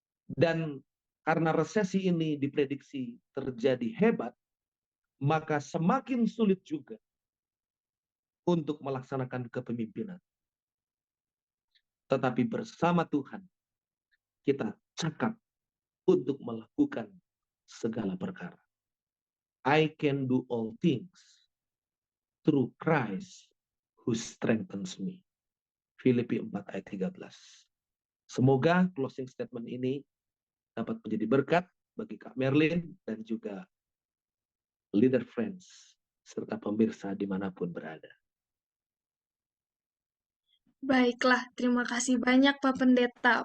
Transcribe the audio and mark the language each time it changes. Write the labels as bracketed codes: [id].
[id] Dan karena resesi ini diprediksi terjadi hebat, maka semakin sulit juga untuk melaksanakan kepemimpinan. Tetapi bersama Tuhan, kita cakap untuk melakukan segala perkara. [en] I can do all things through Christ who strengthens me. [id] Filipi 4 ayat 13. Semoga closing statement ini dapat menjadi berkat bagi Kak Merlin dan juga Leader Friends serta pemirsa dimanapun berada. Baiklah, terima kasih banyak Pak Pendeta.